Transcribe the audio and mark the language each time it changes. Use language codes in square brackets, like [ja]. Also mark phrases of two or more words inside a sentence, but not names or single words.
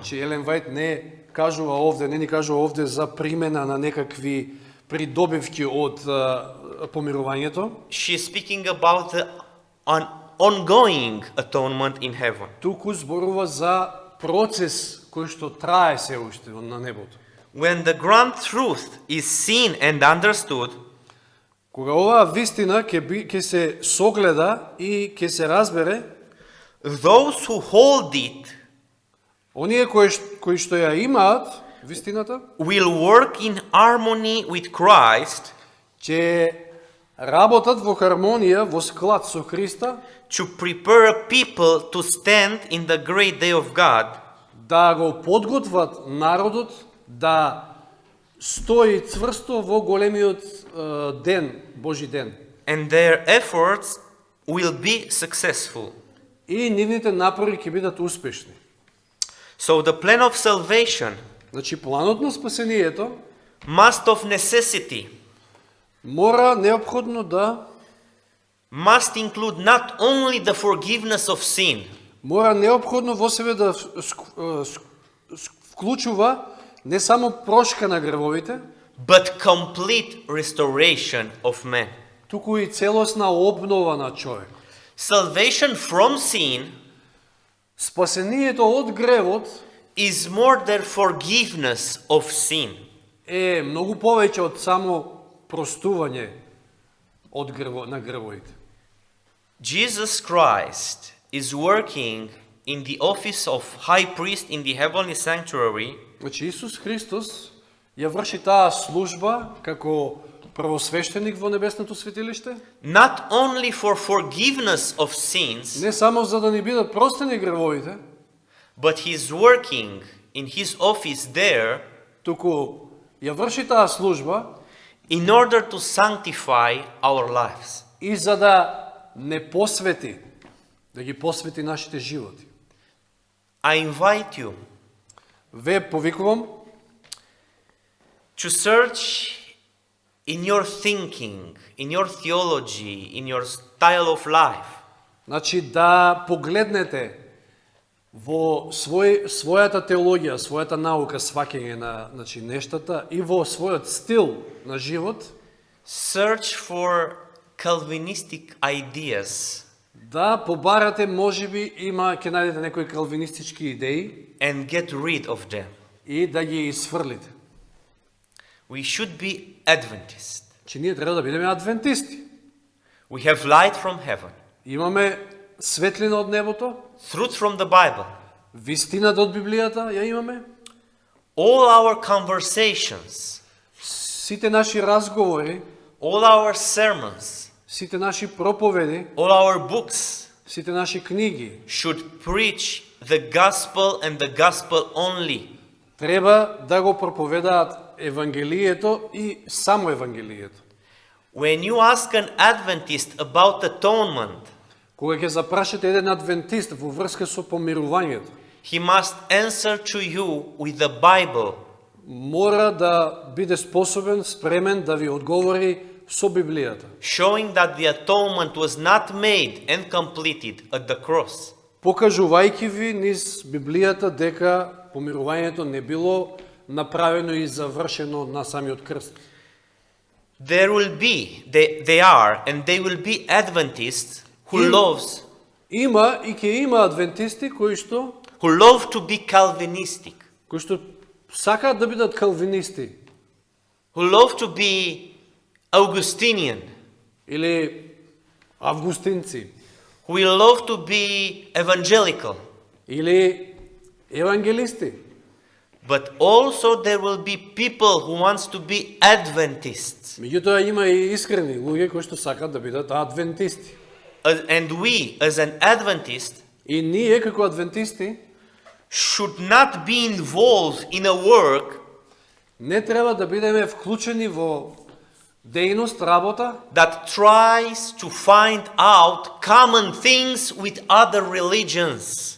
[mk] Значи, Елен Вајт не кажува овде, не ни кажува овде за примена на некакви придобивки од помирувањето, [en] She is speaking about the ongoing atonement in heaven. [mk] туку зборува за процес кој што трае се уште на небото. [en] When the grand truth is seen and understood, [mk] Кога оваа вистина ќе се согледа и ќе се разбере, [en] those who hold it [mk] оние кои што ја имаат вистината, [en] will work in harmony with Christ [mk] ќе работат во хармонија, во склад со Христа, [en] to prepare a people to stand in the great day of God, [mk] да го подготват народот да стои цврсто во големиот ден, Божи ден. [en] and their efforts will be successful. [mk] И нивните напори ќе бидат успешни. [en] So the plan of salvation [mk] Значи, планот на спасението [en] must of necessity [mk] мора неопходно да [en] must include not only the forgiveness of sin, [mk] мора неопходно во себе да вклучува не само прошка на гревовите, [en] but complete restoration of man. [mk] туку и целосна обнова на човек. [en] Salvation from sin [mk] Спасението од гревот [en] is more than forgiveness of sin. [mk] е многу повеќе од само простување од на гревовите. [en] Jesus Christ is working in the office of high priest in the heavenly sanctuary [mk] Значи, Исус Христос ја врши таа служба како првосвещеник во небесното светилиште, [en] not only for forgiveness of sins, [mk] не само за да ни бидат простени гревовите, [en] but he's working in his office there [mk] туку ја врши таа служба [en] in order to sanctify our lives. [mk] и за да не посвети, да ги посвети нашите животи. [en] I invite you [mk] Ве повикувам [en] to search in your thinking, in your theology, in your style of life, [mk] значи да погледнете во својата теологија, својата наука, сваќање на нештата и во својот стил на живот, [en] search for Calvinistic ideas [mk] да побарате, можеби има ќе најдете некои калвинистички идеи [en] and get rid of them. [mk] и да ги изфрлите. [en] We should be Adventist. [mk] Че ние треба да бидеме адвентисти. [en] We have light from heaven, [mk] Имаме светлина од небото, [en] truth from the Bible. [mk] вистината од Библијата ја имаме. [en] All our conversations, [mk] Сите наши разговори, [en] all our sermons, [mk] сите наши проповеди, [en] all our books [mk] сите наши книги [en] should preach the gospel and the gospel only. [mk] треба да го проповедаат Евангелието и само Евангелието. [en] When you ask an Adventist about atonement, [mk] Кога ќе запрашате еден адвентист во врска со помирувањето, [en] he must answer to you with the Bible. [mk] мора да биде способен, спремен да ви одговори со Библијата, [en] Showing that the atonement was not made and completed at the cross. [mk] покажувајќи ви низ Библијата дека помирувањето не било направено и завршено на самиот крст. [en] There will be, they are, and they will be Adventists who [mk] Има и ќе има адвентисти кои што [en] love to be Calvinistic, [mk] сакаат да бидат калвинисти [en] who love to be Augustinian, [mk] или августинци [en] who will love to be evangelical. [mk] или евангелисти. [en] But also there will be people who wants to be Adventists. [mk] Меѓутоа има и искрени луѓе кои што сакаат да бидат адвентисти. [en] And we, as an Adventist, [mk] И ние како адвентисти [en] should not be involved in a work [mk] не треба да бидеме вклучени во дејност, работа, [en] that tries to find out common things with other religions.